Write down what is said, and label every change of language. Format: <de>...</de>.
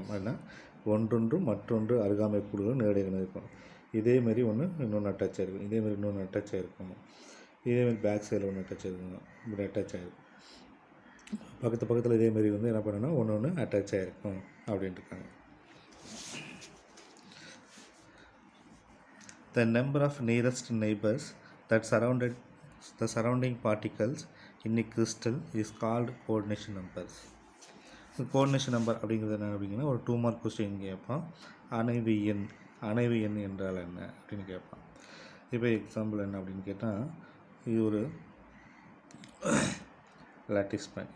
<ta>அப்படின்னா ஒன்றொன்று மற்றொன்று அருகாமை கூடுகள் நேரடியாக இருக்கும். இதேமாரி இன்னொன்று அட்டாச் ஆகிருக்கும், இதேமாரி இன்னொன்று அட்டாச் ஆகிருக்கும், இதேமாரி பேக் சைடில் ஒன்று அட்டாச் ஆகிருக்கும், இப்படி அட்டாச் ஆகிருக்கும். பக்கத்தில் இதேமாரி வந்து என்ன பண்ணணும்னா ஒன்று அட்டாச் ஆகிருக்கும் அப்படின்ட்டு இருக்காங்க.</ta> <en>The number of nearest neighbors that surrounded the surrounding particles in a crystal is called coordination numbers.</en> <ta>Coordination number அப்படிங்கிறது என்ன அப்படிங்கன்னா ஒரு 2 மார்க் கொஸ்டின் கேட்பான். அணைவு எண் என்றால் என்ன அப்படின்னு கேட்பான். இப்போ எக்ஸாம்பிள் என்ன அப்படின்னு கேட்டால் இது ஒரு லாட்டிஸ் பாயிண்ட்.</ta>